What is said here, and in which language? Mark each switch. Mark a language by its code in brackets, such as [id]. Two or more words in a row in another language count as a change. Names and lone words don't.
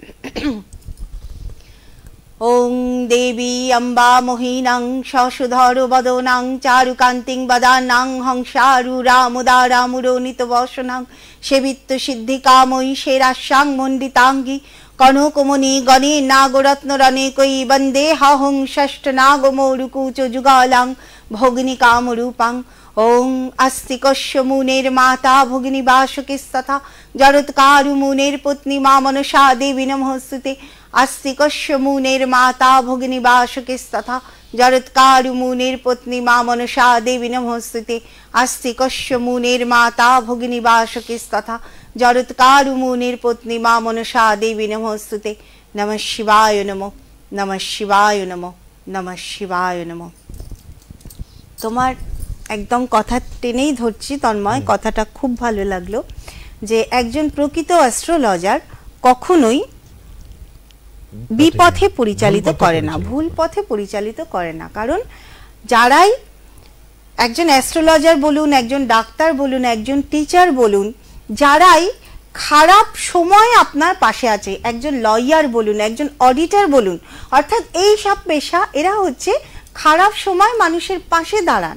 [sa] ওং দেবী অম্বা মোহিনাং শশুধর বদনাং চারুকান্তিং বদানাং হংসারুরামুদারামুরোনিত বসনাং সেবিত্ত সিদ্ধিকাময়ী শেরাশ্যাং মণ্ডিতাঙ্গী কনকমণি গণে নাগরত্নরণে কই বন্দে হাহং ষষ্ঠ নাগমৌরুকুচ যুগালাং ভগিনী কামরূপাং। ওং अस्ति कस्य मुनेर माता भगिनी वासुकिस्तथा जरत्कारु मुनेर पत्नी मा मनसा देवी नमोस्तुते। अस्ति कस्य मुनेर माता भगिनी वासुकिस्तथा जरत्कारु मुनेर पत्नी मा मनसा देवी नमोस्तुते। अस्ति कस्य मुनेर माता भगिनी वासुकिस्तथा जरत्कारु मुनेर पत्नी मा मनसा देवी नमोस्तुते। नमः शिवाय नमो, नमः शिवाय नमो, नमः शिवाय नमो। [bn] তোমার একদম কথা টেনেই ধরছি তন্ময়, কথাটা খুব ভালো লাগলো যে একজন প্রকৃত অ্যাস্ট্রোলজার কখনোই বিপথে পরিচালিত করে না, ভুল পথে পরিচালিত করে না। কারণ যারাই একজন অ্যাস্ট্রোলজার বলুন, একজন ডাক্তার বলুন, একজন টিচার বলুন, যারাই খারাপ সময় আপনার পাশে আছে, একজন লয়ার বলুন, একজন অডিটর বলুন, অর্থাৎ এই সব পেশা এরা হচ্ছে খারাপ সময় মানুষের পাশে দাঁড়ান।